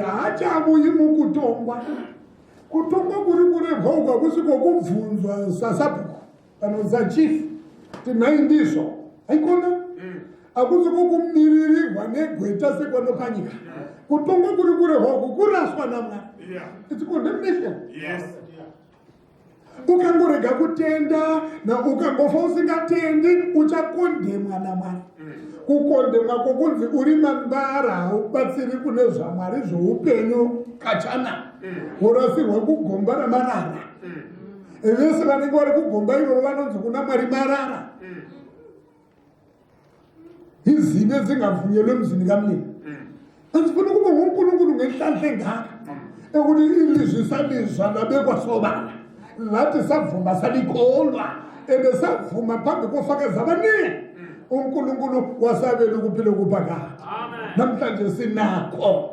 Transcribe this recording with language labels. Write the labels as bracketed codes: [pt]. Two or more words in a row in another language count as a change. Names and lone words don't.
[sn] Haachabuyi mukutongwa. Kutongwa kuri kurehwa ukakusiko kubvunzwa sasabuku kana sachifu tinhai ndizvo haikona hakusiko kumiririrwa negweta sepanopanyika. Kutongwa kuri kurehwa uku kuraswa naMwari. [en] It's condemnation. Yes. [sn] Ukangorega kutenda na ukangofa usingatendi uchakondemwa naMwari. Kukondemwa kokunzi uri mambara ubatsiri kune zvaMwari zvoupenyu kachana. Urasirwa kugomba ramarara. Vese vanenge vari kugomba iro vanonzi kuna Mwari marara. Izive dzingavhunyelwe muzingamini. [nd] Azifuna kuba nguNkulunkulu ngenhlanhla engaka. Ekuthi ilizwi salizwa labekwa sobala. Lathi savuma salikholwa. Ebesavuma phambi kofakazi abaningi. uNkulunkulu wasabela ukuphila okuphakade. Namhlanje sinakho.